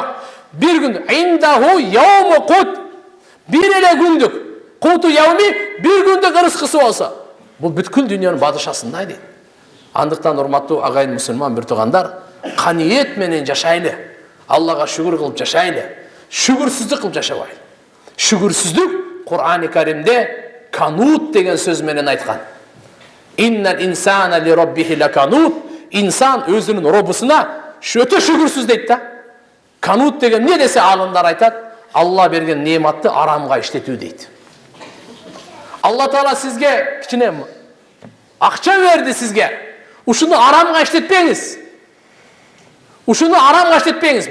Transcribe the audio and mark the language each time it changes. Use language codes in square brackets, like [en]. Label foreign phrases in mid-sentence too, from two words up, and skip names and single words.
[ky] Бир күндүк [ar] عنده يومه قوت. [ky] Бир эле күндүк [ar] قوت يومه, [ky] бир күндүк рызкысы болсо, бул бүткүл дүйнөнүн бадышасындай дейт. Андыктан урматтуу агайын мусулман бир туугандар, каниет менен жашайлы. Аллага шүгүр кылып жашайлы. Шүгүрсүздүк кылып жашабайлы. Шүгүрсүздүк Кур'ан-ы Каримде канут деген сөз менен айткан. [ar] إن الإنسان لربه لكنود. [ky] Инсан өзүнүн робусуна өтө шүгүрсүз дейт да. Канут деген не десе алымдар айтат? Алла берген нематты арамга иштетүү дейт. Алла Таала сизге кичине акча берди сизге. Ушуну арамга иштетпеңиз. Ушуну арамга иштетпеңиз.